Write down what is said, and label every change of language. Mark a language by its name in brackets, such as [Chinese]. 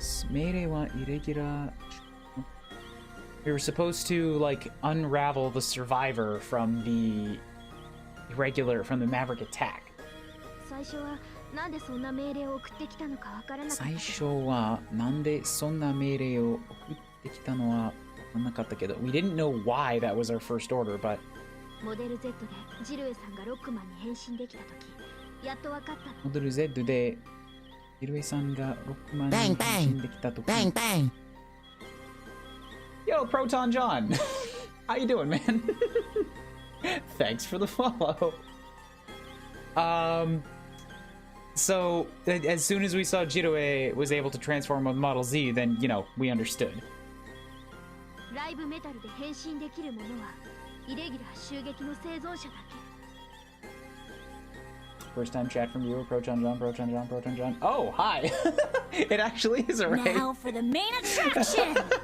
[Japanese] 命令はイレギュラー [English] We were supposed to like unravel the survivor from the Maverick attack. [Japanese] 最初はなんでそんな命令を送ってきたのかわからなかった。最初はなんでそんな命令を送ってきたのはわからなかったけど [English] We didn't know why that was our first order, but [Japanese] モデル Z でジルエさんがロックマンに変身できたとき、やっとわかったの。モデル Z でジルエさんがロックマンに変身できたとき [English] Bang bang. Yo, Proton John! How you doing, man? Thanks for the follow. So, as soon as we saw Jirue was able to transform with Model Z, then, you know, we understood. [Japanese] ライブメタルで変身できるものはイレギュラー襲撃の生存者だけ。 [English] First time chat from you, Proton John. Oh, hi! It actually is a raid. Now for the main attraction!